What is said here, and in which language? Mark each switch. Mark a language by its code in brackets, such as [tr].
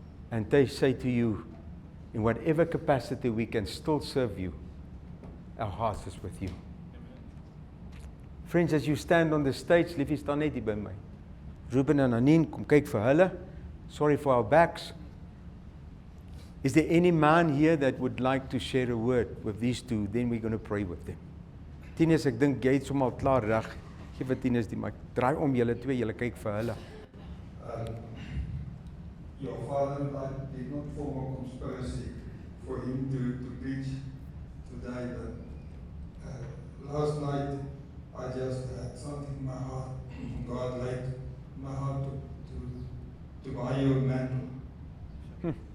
[en] And they say to you, in whatever capacity we can still serve you, our hearts is with you. Friends, as you stand on the stage, [af] liefie staan net hier by my. Ruben en Anine, kom kyk vir hulle. [en] Sorry for our backs. Is there any man here that would like to share a word with these two? Then we're going to pray with them. [af] Tinus, ek dink jy het sommer al klaar reg. Gee vir Tinus die mic. Draai om julle twee, julle kyk vir hulle. [en] Your father and I did not form a conspiracy for him to preach today, but last night I just had something in my heart. God laid in my heart to buy you a mantle.